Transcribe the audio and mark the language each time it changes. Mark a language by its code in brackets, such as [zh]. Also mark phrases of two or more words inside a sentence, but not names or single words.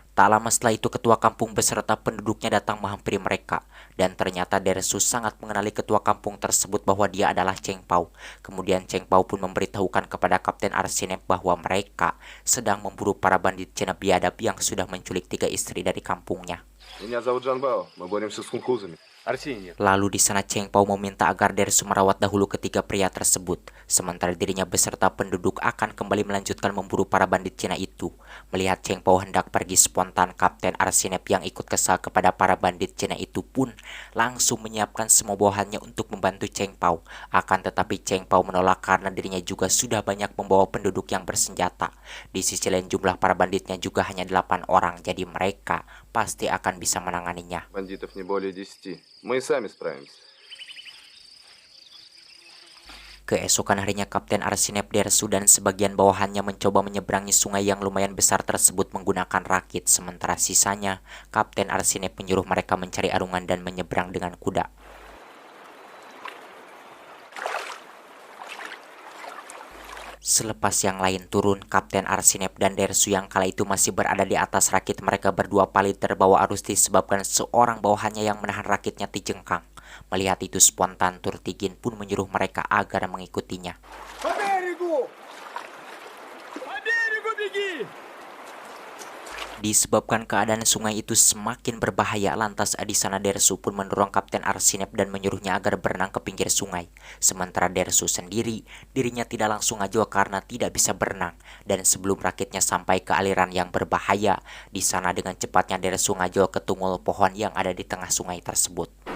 [id] Tak lama setelah itu ketua kampung beserta penduduknya datang menghampiri mereka. Dan ternyata Dersu sangat mengenali ketua kampung tersebut bahwa dia adalah Cheng Pao. Kemudian Cheng Pao pun memberitahukan kepada Kapten Arsinep bahwa mereka sedang memburu para bandit Cina biadab yang sudah menculik 3 istri dari kampungnya. [ru] Меня зовут Джан Бао. Мы боремся с хунхузами. Арсеньев. [id] Lalu di sana Cheng Pao meminta agar Dersu merawat dahulu ketiga pria tersebut, sementara dirinya beserta penduduk akan kembali melanjutkan memburu para bandit Cina itu. Melihat Cheng Pao hendak pergi spontan, Kapten Arsinep yang ikut kesal kepada para bandit Cina itu pun langsung menyiapkan semua bawahannya untuk membantu Cheng Pao. Akan tetapi Cheng Pao menolak karena dirinya juga sudah banyak membawa penduduk yang bersenjata. Di sisi lain jumlah para banditnya juga hanya 8 orang, jadi mereka pasti akan bisa menanganinya. [ru] Бандитов не более 10. Мы и сами справимся. [id] Keesokan harinya Kapten Arsinep, Dersu dan sebagian bawahannya mencoba menyeberangi sungai yang lumayan besar tersebut menggunakan rakit. Sementara sisanya, Kapten Arsinep menyuruh mereka mencari arungan dan menyeberang dengan kuda. Selepas yang lain turun, Kapten Arsinep dan Dersu yang kala itu masih berada di atas rakit mereka berdua paling terbawa arus disebabkan seorang bawahannya yang menahan rakitnya dijengkang. Melihat itu spontan Turtigin pun menyuruh mereka agar mengikutinya. [ru] По берегу! По берегу беги! [id] Disebabkan keadaan sungai itu semakin berbahaya, lantas di sana Dersu pun mendorong Kapten Arsinep dan menyuruhnya agar berenang ke pinggir sungai. Sementara Dersu sendiri, dirinya tidak langsung aja karena tidak bisa berenang. Dan sebelum rakitnya sampai ke aliran yang berbahaya, di sana dengan cepatnya Dersu ngajol ke tunggul pohon yang ada di tengah sungai tersebut.